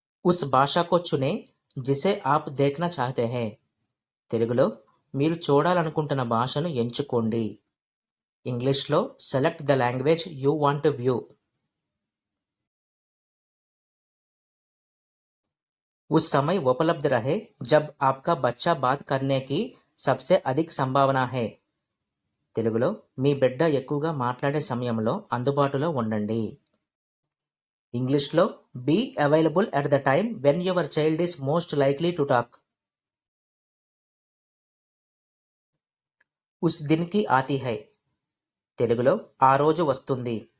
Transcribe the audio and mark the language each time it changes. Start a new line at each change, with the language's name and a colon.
Hindi: ఉస్ భాషా కో చునే జిసే ఆప్ దేఖ్నా చాహతే హై. తెలుగులో
Telugu: మీరు చూడాలనుకుంటున్న భాషను ఎంచుకోండి.
English: ఇంగ్లీష్లో select the language you want to view.
Hindi: उस समय उपलब्ध रहे जब आपका बच्चा बात करने की सबसे अधिक संभावना है.
Telugu: తెలుగులో మీ బిడ్డ ఎక్కువగా మాట్లాడే సమయంలో అందుబాటులో ఉండండి.
English: ఇంగ్లీష్లో be available at the time when your child is most likely to talk.
Hindi: ఉస్ దిన్ కి ఆతి హై.
Telugu: తెలుగులో ఆ రోజు వస్తుంది.